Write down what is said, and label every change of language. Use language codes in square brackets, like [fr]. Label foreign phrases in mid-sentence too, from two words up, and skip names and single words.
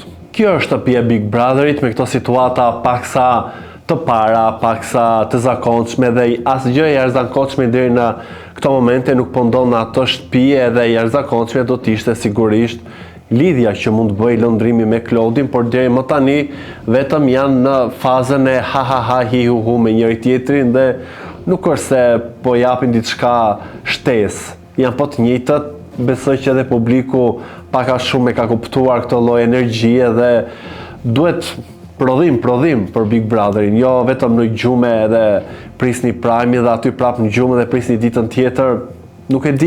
[sq] Kjo është shtëpia Big Brotherit me këto situata paksa të para, paksa të zakonshme dhe asgjë e jashtëzakonshme deri në këto momente nuk po ndodh në ato shtëpi edhe jashtëzakonshme do të ishte sigurisht lidhja që mund të bëj lëndrimi me Klodin, por deri më tani vetëm janë në fazën e ha ha ha hi hu hu me njëri tjetrin dhe nuk është se po japin diçka shtesë. Janë po të njëjtët, besoj që edhe publiku pak a shumë e ka kuptuar këtë lloj energjie dhe duhet prodhim për Big Brotherin, jo vetëm në gjume edhe prisni Prime dhe aty prap në gjume dhe prisni ditën tjetër, nuk e di.